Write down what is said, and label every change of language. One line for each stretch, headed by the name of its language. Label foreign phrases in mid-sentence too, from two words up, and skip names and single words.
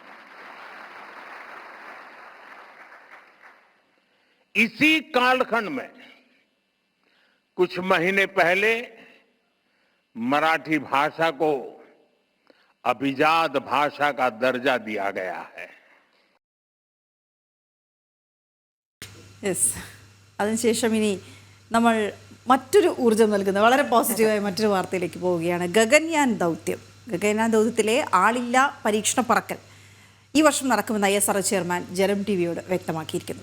Hindi: इसी कालखंड में कुछ महीने पहले मराठी भाषा को अभिजात भाषा का दर्जा दिया गया है।
Malayalam: യെസ്, അതിനുശേഷം ഇനി നമ്മൾ മറ്റൊരു ഊർജ്ജം നൽകുന്ന വളരെ പോസിറ്റീവായ മറ്റൊരു വാർത്തയിലേക്ക് പോവുകയാണ്. ഗഗൻയാൻ ദൗത്യത്തിലെ ആളില്ല പരീക്ഷണ പറക്കൽ ഈ വർഷം നടക്കുമെന്ന് ISRO ചെയർമാൻ ജനം ടിവിയോട് വ്യക്തമാക്കിയിരിക്കുന്നു.